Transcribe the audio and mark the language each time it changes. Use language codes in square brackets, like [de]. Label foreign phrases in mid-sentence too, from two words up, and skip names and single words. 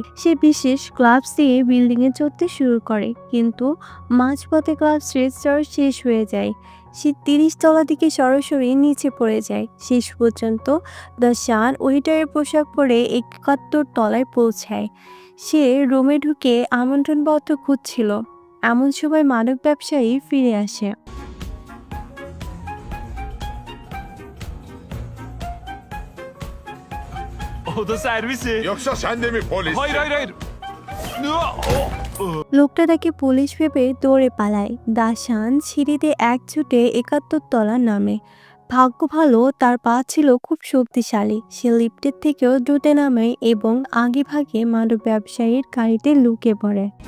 [bn] সে বিশেষ ক্লাবস দিয়ে বিল্ডিংয়ে চড়তে শুরু করে, কিন্তু মাঝপথে ক্লাব রেজিস্টার শেষ হয়ে যায়। সে 30 তলা থেকে সরাসরি নিচে পড়ে যায়। শেষ পর্যন্ত দাসান ওয়েটারের পোশাক পরে 71 তলায় পৌঁছায়। সে রুমে ঢুকে আমন্ত্রণপত্র খুঁজছিল, এমন সময় মাদক ব্যবসায়ী ফিরে আসে। [tr] O da servisi. Yoksa sen de mi polissin? Hayır hayır hayır. [bn] লোকটা তাকে পুলিশ ভেবে দৌড়ে পালায়। দাসান সিঁড়িতে এক ছুটে 71 তলা নামে। ভাগ্য ভালো তার পা ছিল খুব শক্তিশালী। সে লিফটের থেকেও দ্রুত নামে এবং আগে ভাগে মাদক ব্যবসায়ীর গাড়িতে লুকিয়ে পড়ে।